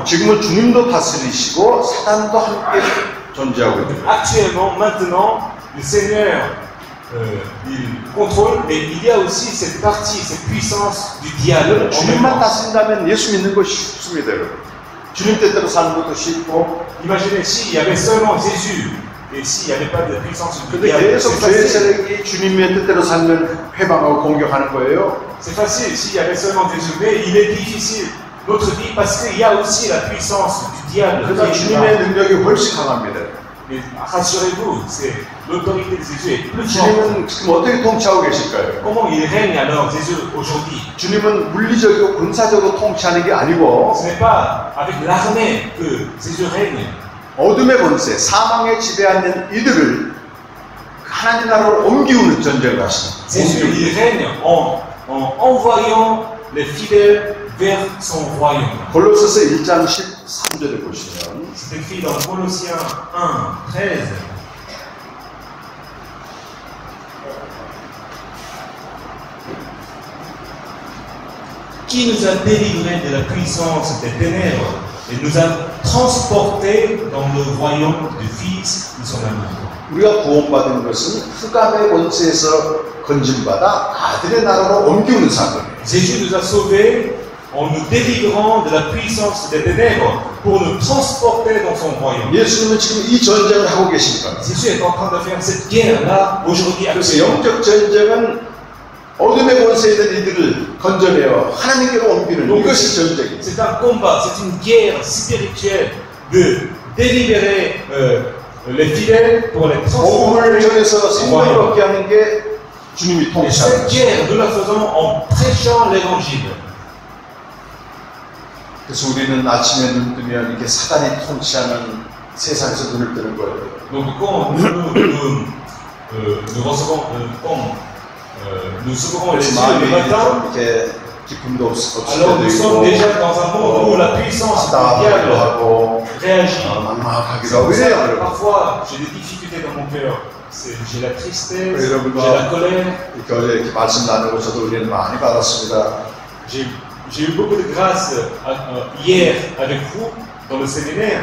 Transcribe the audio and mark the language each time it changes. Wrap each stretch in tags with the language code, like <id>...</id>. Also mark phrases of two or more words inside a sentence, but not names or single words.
<ko>지금은 주님도 다스리시고 사단도 함께 존재하고 있습니다.</ko> <fr>Actuellement, maintenant, le Seigneur il contrôle, mais il y a aussi cette partie, cette puissance du diable.</fr> <ko>주님만 다스린다면 예수 믿는 거 쉽습니다, 여러분. 주님 뜻대로 사는 것도 쉽고.</ko> <fr>Imaginez s'il y avait seulement Jésus et s'il n'y avait pas de puissance du</fr> <ko>근데</ko> <fr>diable.</fr> <ko>계속 죄의 세력이 주님의 뜻대로 살면 회방하고 공격하는 거예요.</ko> <fr>C'est facile s'il y avait seulement Jésus, mais il est difficile notre vie parce qu'il y a aussi la puissance du diable.</fr> <ko>그러나 주님의 능력이 훨씬 강합니다.</ko> <fr>Mais rassurez-vous, l'autorité de Jésus est plus forte.</fr> <ko>주님은 지금 어떻게 통치하고 계실까요?</ko> <fr>Comment il règne alors, Jésus, aujourd'hui?</fr> <ko>주님은 물리적이고 군사적으로 통치하는 게 아니고</ko> <fr>Ce n'est pas avec l'armée que Jésus règne.</fr> <ko>어둠의 권세, 사망에 지배하는 이들을 하나님 나라로 옮기우는 전쟁을 하십니다.</ko> <fr>Jésus, il règne en envoyant les fidèles vers son royaume.</fr> <ko>골로새서 1장 13절에 보시면</ko> <fr>C'est écrit dans Colossiens 1:13. Qui nous a délivrés de la puissance des ténèbres et nous a transportés dans le royaume du Fils de son amour.</fr> <ko>우리가 구원받은 것은 흑암의 권세에서 건진받아 아들의 나라로 옮기우는 사건이에요.</ko> <fr>Jésus nous a sauvés en nous délivrant de la puissance des ténèbres pour nous transporter dans son royaume.</fr> <ko>예수님은 지금 이 전쟁을 하고 계십니다.</ko> <fr>Jésus est en train de faire cette guerre-là aujourd'hui.</fr> <ko>그래서 영적 전쟁은 어둠의 권세에 있는 이들을 건져내어 하나님께로 옮기는 이것이 전쟁이에요.</ko> <fr>C'est un combat, c'est une guerre spirituelle de délibérer les fidèles pour les</fr> <ko>복음을</ko> <fr>transformer</fr> <ko>전해서</ko> <fr>en</fr> <ko>생명을</ko> <fr>royaume.</fr> <ko>얻게 하는 게 주님이</ko> <fr>Et</fr> <ko>통치하는</ko> <fr>cette</fr> <ko>거예요.</ko> <fr>guerre, nous la faisons en prêchant l'évangile.</fr> <ko>그래서 우리는 아침에 눈 뜨면 이렇게 사단이 통치하는 세상에서 눈을 뜨는 거예요.</ko> <fr>Donc quand nous recevons, nous ouvrons les yeux le</fr> <ko>마음이</ko> <fr>matin,</fr> <ko>좀 이렇게 기쁨도 없을</ko> <fr>alors nous</fr> <ko>때도</ko> <fr>sommes</fr> <ko>있고</ko> <fr>déjà dans un monde où la puissance du</fr> <ko>답답하기도</ko> <fr>diable</fr> <ko>하고</ko> <fr>réagit.</fr> <ko>막막하기도</ko> <fr>C'est</fr> <ko>하고</ko> <fr>pour ça</fr> <ko>이래요.</ko> <fr>que parfois j'ai des difficultés dans mon cœur. J'ai la tristesse, Oui, le j'ai la colère.</fr> <ko>이렇게 어제 이렇게 말씀 나누고 저도 은혜를 많이 받았습니다.</ko> <fr>J'ai eu beaucoup de grâce hier avec vous dans le séminaire.</fr>